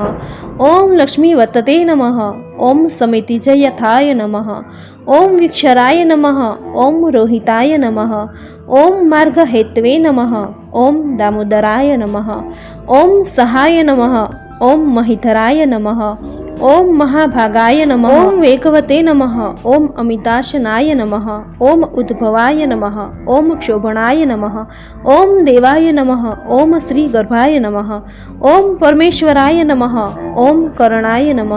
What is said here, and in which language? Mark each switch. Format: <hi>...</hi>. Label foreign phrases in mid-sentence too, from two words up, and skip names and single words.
<sa>ओम लक्ष्मीवतते नमः। ओम समितिजयथाय नमः. ओम विक्षराय नमः। ओम रोहिताय नमः. ओम मार्गहेत्वे नमः। ओम दामोदराय नमः. ओम सहाय नमः। ओम महिधराय नमः. ओम महाभागाय नमः। ओम वेगवते नमः। ओम अमिताशनाय नमः। ओम उद्भवाय नमः। ओम क्षोभणाय नमः। ओम देवाय नमः। ओम श्री गर्भाय नमः। ओम परमेश्वराय नमः। ओम करणाय नमः।</sa>